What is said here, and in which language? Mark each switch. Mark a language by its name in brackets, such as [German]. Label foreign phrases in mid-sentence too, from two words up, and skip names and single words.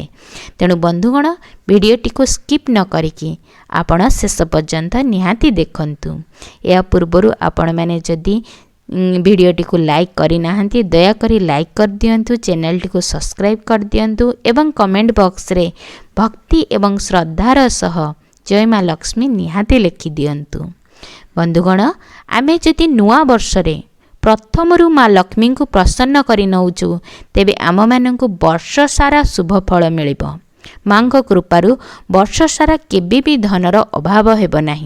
[Odia] ତେଣୁ ବନ୍ଧୁଗଣ, ଭିଡିଓଟି କୁ ସ୍କିପ୍ ନ କରିକି ଆପଣ ଶେଷ ପର୍ଯ୍ୟନ୍ତ ନିହାତି ଦେଖନ୍ତୁ। ଯା ପୂର୍ବରୁ ଆପଣ ମାନେ ଯଦି ଭିଡିଓଟି କୁ ଲାଇକ୍ କରି ନାହାନ୍ତି ଦୟା କରି ଲାଇକ୍ କର ଦିଅନ୍ତୁ, ଚ୍ୟାନେଲ ଟି କୁ ସବସ୍କ୍ରାଇବ୍ କର ଦିଅନ୍ତୁ ଏବଂ [English] comment box [Odia] ରେ ଭକ୍ତି ଏବଂ ଶ୍ରଦ୍ଧାର ସହ ଜୟ ମା ଲକ୍ଷ୍ମୀ ନିହାତି ଲେଖି ଦିଅନ୍ତୁ। ବନ୍ଧୁଗଣ, ଆମେ ଯଦି ନୂଆ ବର୍ଷ ରେ ପ୍ରଥମରୁ ମା ଲକ୍ଷ୍ମୀ କୁ ପ୍ରସନ୍ନ କରି ନଉଚୁ, ତେବେ ଆମ ମାନଙ୍କୁ ବର୍ଷ ସାରା ଶୁଭ ଫଳ ମିଳିବ। ମା କୁ କୃପାରୁ ବର୍ଷ ସାରା କେବେ ଭି ଧନର ଅଭାବ ହେବ ନାହିଁ।